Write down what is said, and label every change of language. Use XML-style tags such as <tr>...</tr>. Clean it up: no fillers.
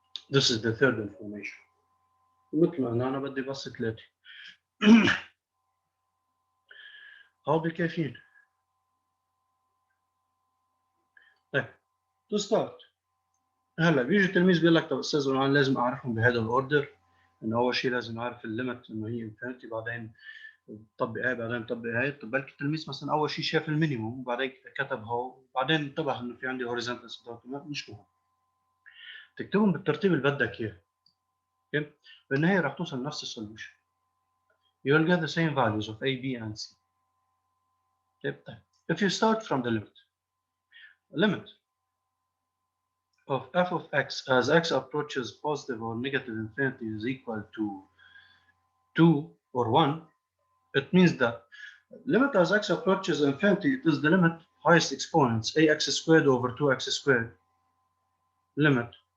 <en>This is the third information.</en> <ar>مثل ما أنا بدي بس ثلاثة. هذا كافيين.</ar> <en>طيب, to start,</en> <ar>هلا بيجي التلميذ بيقول لك طب استاذ انا لازم اعرفهم بهذا الاوردر، انه اول شيء لازم اعرف الليمت انه هي انفينيتي، بعدين طبق هاي بعدين طبق هاي. طب بلكي التلميذ مثلا اول شيء شاف المينيموم وبعدين كتب هو، بعدين انتبه انه في عندي هوريزونتال سبورت، مش مهم تكتبهم بالترتيب اللي بدك اياه. اوكي، بالنهايه راح توصل لنفس السوليوشن.</ar> <en>You will get the same values of A, B and C. طيب if you start from the limit of f of x as x approaches positive or negative infinity is equal to 2 or 1, it means that limit as x approaches infinity, it is the limit highest exponents ax squared over 2x squared, limit</en>